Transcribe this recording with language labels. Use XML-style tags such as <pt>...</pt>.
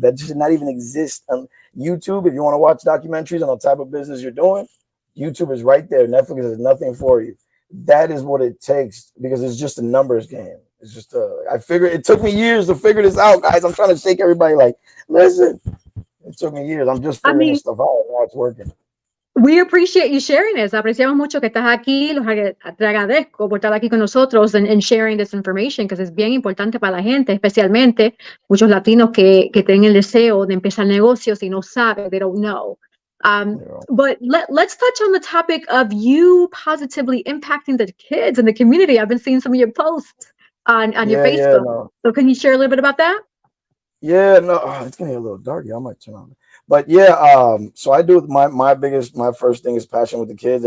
<en>That should not even exist on YouTube. If you want to watch documentaries on the type of business you're doing, YouTube is right there. Netflix is nothing for you. That is what it takes because it's just a numbers game. It's just I figured it took me years to figure this out, guys. I'm trying to shake everybody like, listen, it took me years. I'm just figuring this stuff out. Now it's working. We appreciate you sharing this.</en> <es>Apreciamos mucho que estás aquí. Te agradezco por estar aquí con nosotros</es> <en>and sharing this information,</en> <es>because es bien importante para la gente, especialmente muchos latinos que tienen el deseo de empezar negocios y no saben,</es> <en>they don't know. But let's touch on the topic of you positively impacting the kids in the community. I've been seeing some of your posts on your Facebook. No. So can you share a little bit about that? Yeah, no, it's getting a little dark. I might turn on. But yeah, so I do my first thing is passion with the kids.</en>